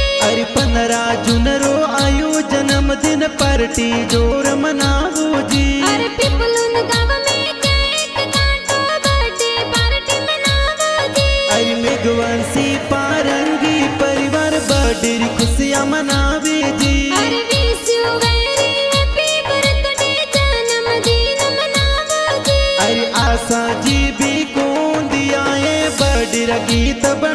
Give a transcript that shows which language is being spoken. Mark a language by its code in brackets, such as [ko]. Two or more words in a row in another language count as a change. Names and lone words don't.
[raj] अरे 15 जून रो आयो जन्मदिन पार्टी जोर मनावो जी। अरे पिपलुन गाँव में केक काटो [en] birthday party [raj] मनावो जी। अरे मेघवंशी पारंगी परिवार बड़ी खुशियाँ मनावे जी। अरे [en] Wish you very happy birthday [raj] जन्मदिन मनावो जी। अरे आशा जी भी कौन दिया है बड़ी गीत